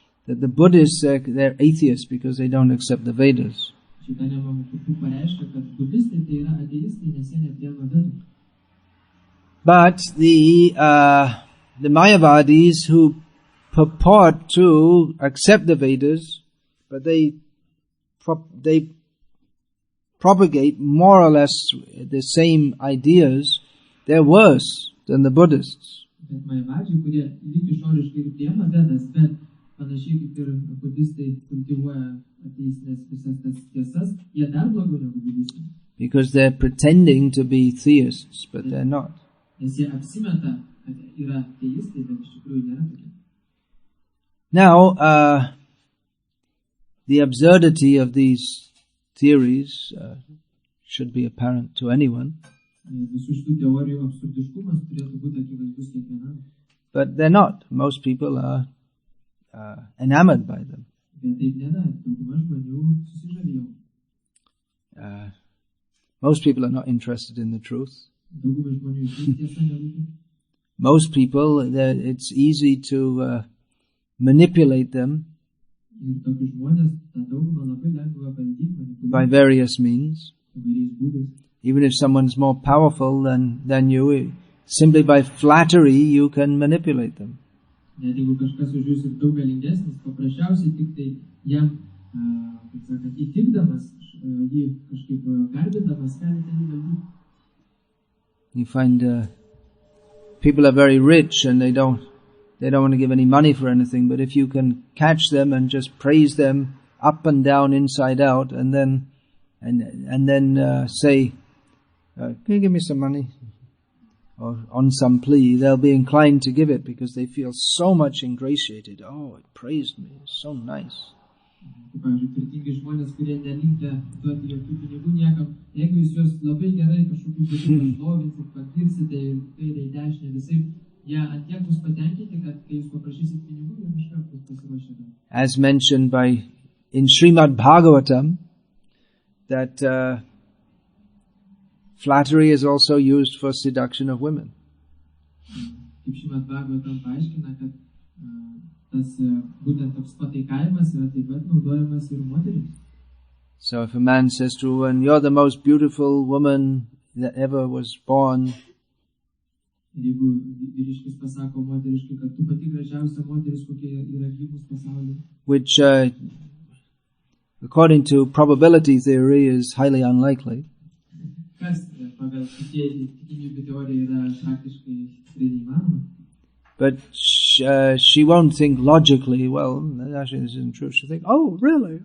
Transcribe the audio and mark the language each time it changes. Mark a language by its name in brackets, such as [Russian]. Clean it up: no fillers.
[English] That the Buddhists, they're atheists because they don't accept the Vedas. [Lithuanian] Chaitanya Mahaprabhu pareiškia, kad budistai tai yra ateistai, nes jie nepriima Vedų. [English] But the Mayavadis who purport to accept the Vedas, but they propagate more or less the same ideas, they're worse than the Buddhists. [Lithuanian] Bet Mayavadžiai, kurie lyg išoriškai ir priima Vedas, bet panašiai kaip ir budistai kultivuoja ateistinės visas tas tiesas, jie dar blogiau negu budistai. [English] Because they're pretending to be theists, but they're not. [Lithuanian] Nes jie apsimeta, kad yra teistai, bet iš tikrųjų nėra tokie. [English] Now, the absurdity of these theories should be apparent to anyone. [Lithuanian] Visų šitų teorijų absurdiškumas turėtų būti akivaizdus kiekvienam. [English] But they're not. Most people are enamored by them. [Lithuanian] Bet taip nėra. Dauguma žmonių susižavėjo. [English] Most people are not interested in the truth. [Lithuanian] Dauguma žmonių iš tiesą nerūpi. [English] Most people, it's easy to manipulate them [Lithuanian] Ir tokius žmonės, tą daugumą labai lengva valdyti, [English] by various means. [Lithuanian] įvairiais būdais. [English] Even if someone's more powerful than you, simply by flattery you can manipulate them. [Lithuanian] Net jeigu kažkas už jūs ir daug galingesnis, paprasčiausiai tik tai jam, kaip sakant, įtikdamas, jį kažkaip garbindamas, galite jį valdyti. [English] You find people are very rich and they don't want to give any money for anything, but if you can catch them and just praise them up and down, inside out, and then say, can you give me some money? Or on some plea, they'll be inclined to give it because they feel so much ingratiated. Oh, it praised me. It's so nice. [Lithuanian] Pavyzdžiui, turtingi žmonės, kurie nelinkę duoti jokių pinigų niekam, jeigu jūs juos labai gerai kažkokiu būdu pašlovinsit, pagirsite ir kairę į dešinę visai, jie ant tiek bus patenkinti, kad kai jūs paprašysit pinigų, jie iškart bus pasiruošę. [English] As mentioned in Srimad Bhagavatam, that flattery is also used for seduction of women. [Lithuanian] Kaip Srimad Bhagavatam paaiškina, kad tas būtent toks pataikavimas yra taip pat naudojamas ir moterims. [English] So if a man says to a woman, you're the most beautiful woman that ever was born, [Lithuanian] Ir jeigu vyriškis pasako moteriškai, kad tu pati gražiausia moteris, kokia yra gimus pasaulyje, [English] which according to probability theory is highly unlikely, [Lithuanian] kas pagal tikimybių teoriją yra praktiškai neįmanoma. [English] but she won't think logically, well, actually this isn't true. She'll think, oh, really?